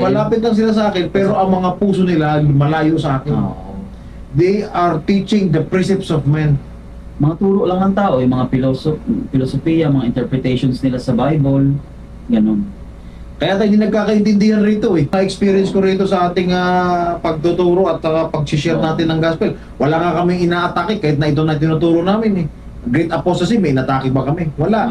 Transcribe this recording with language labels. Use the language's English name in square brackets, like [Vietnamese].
[Filipino] Lumalapit lang sila sa akin, pero ang mga puso nila malayo sa akin. Oo. [English] They are teaching the precepts of men. [Filipino] mga turo lang ng tao, yung mga filosofiya, mga interpretations nila sa Bible, ganun. Kaya tayo hindi nagkakaintindihan rito eh. Na-experience ko rito sa ating pagtuturo at pag-share natin ng gospel. Wala nga kaming ina-atake kahit na ito na tinuturo namin eh. Great apostasy, may inatake ba kami? Wala.